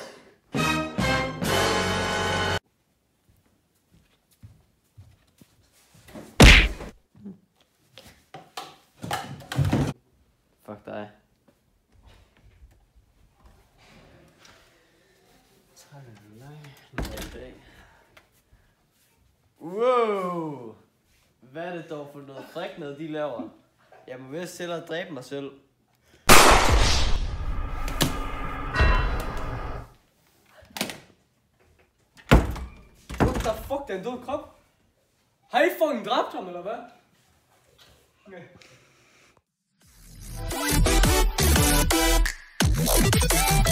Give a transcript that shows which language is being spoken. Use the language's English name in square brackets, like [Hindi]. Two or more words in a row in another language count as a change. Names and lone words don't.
[Danish] Fuck dig. Wow! Hvad er det dog for noget fræk noget, de laver? Jeg må vist selv at dræbe mig selv. [English] What the fuck, [Danish] det er en død krop? Har I fucking dræbt ham, eller hvad? Okay.